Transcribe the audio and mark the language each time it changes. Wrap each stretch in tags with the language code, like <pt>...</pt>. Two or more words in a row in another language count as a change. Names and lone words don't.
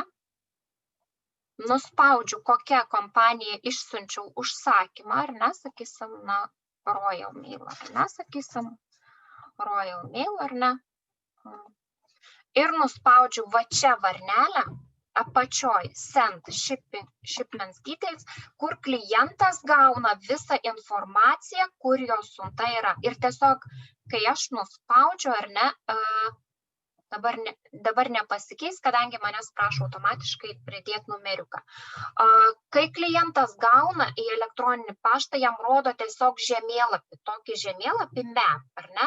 <lt>Nuspaudžiu, kokią kompaniją išsiunčiau užsakymą, ar ne? Sakysim, Royal Mail, ar ne? Sakysim, Royal Mail, ar ne? Ir nuspaudžiu va čia varnelę, apačioj</lt> <en>send shipments details,</en> <lt>kur klientas gauna visą informaciją, kur jo siunta yra. Ir tiesiog, kai aš nuspaudžiu, ar ne, dabar nepasikeis, kadangi manęs prašo automatiškai pridėti numeriuką. Kai klientas gauna į elektroninį paštą, jam rodo tiesiog žemėlapį, tokį žemėlapį map, ar ne?</lt>